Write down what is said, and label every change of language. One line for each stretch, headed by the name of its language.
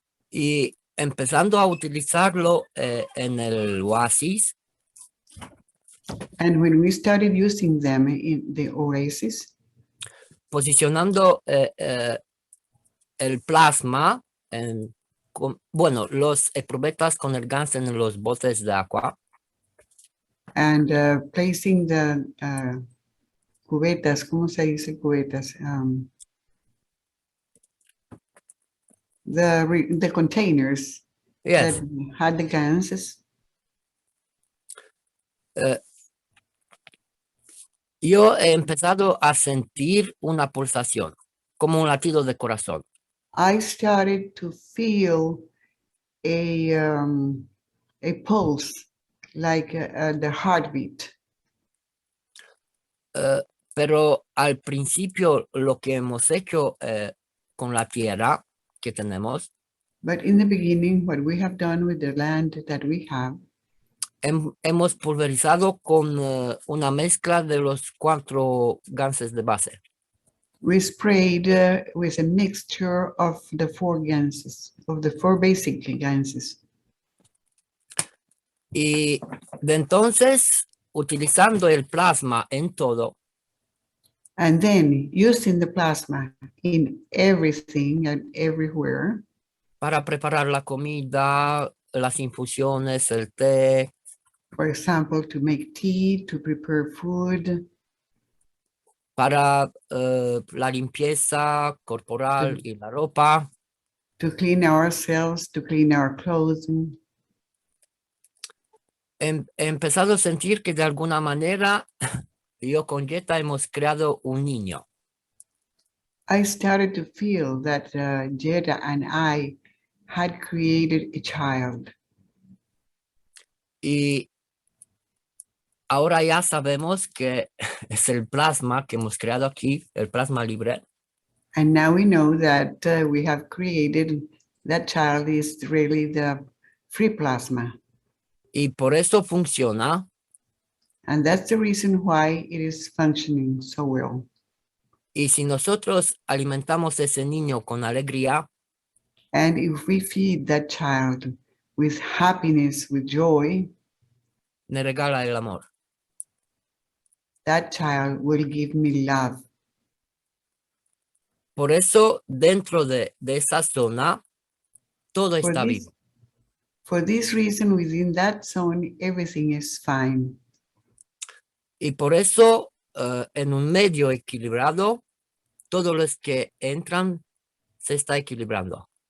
Spanish: Y empezando a utilizarlo en el oasis,
English: And when we started using them in the oasis,
Spanish: posicionando el plasma, bueno, los probetas con el gas en los botes de agua,
English: and placing the cubetas,
Spanish: ¿cómo se dice cubetas?
English: The containers yes, that had the ganses.
Spanish: yo he empezado a sentir una pulsación, como un latido de corazón.
English: I started to feel a pulse, like the heartbeat.
Spanish: Pero al principio lo que hemos hecho con la tierra que tenemos,
English: But in the beginning, what we have done with the land that we have,
Spanish: hemos pulverizado con una mezcla de los 4 ganses de base.
English: we sprayed with a mixture of the 4 ganses, of the 4 basic ganses.
Spanish: Y de entonces, utilizando el plasma en todo,
English: And then using the plasma in everything and everywhere,
Spanish: para preparar la comida, las infusiones, el té,
English: for example, to make tea, to prepare food,
Spanish: para la limpieza corporal y la ropa,
English: to clean ourselves, to clean our clothing.
Spanish: he empezado a sentir que de alguna manera yo con Jetta hemos creado un niño.
English: I started to feel that Jeda and I had created a child.
Spanish: Y ahora ya sabemos que es el plasma que hemos creado aquí, el plasma libre.
English: And now we know that we have created that child is really the free plasma.
Spanish: Y por eso funciona.
English: And that's the reason why it is functioning so well.
Spanish: Y si nosotros alimentamos ese niño con alegría,
English: And if we feed that child with happiness, with joy,
Spanish: me regala el amor.
English: that child will give me love.
Spanish: Por eso, dentro de esa zona, todo
English: For
Spanish: está
English: this,
Spanish: vivo.
English: for this reason, within that zone, everything is fine.
Spanish: Y por eso, en un medio equilibrado, todos los que entran se está equilibrando.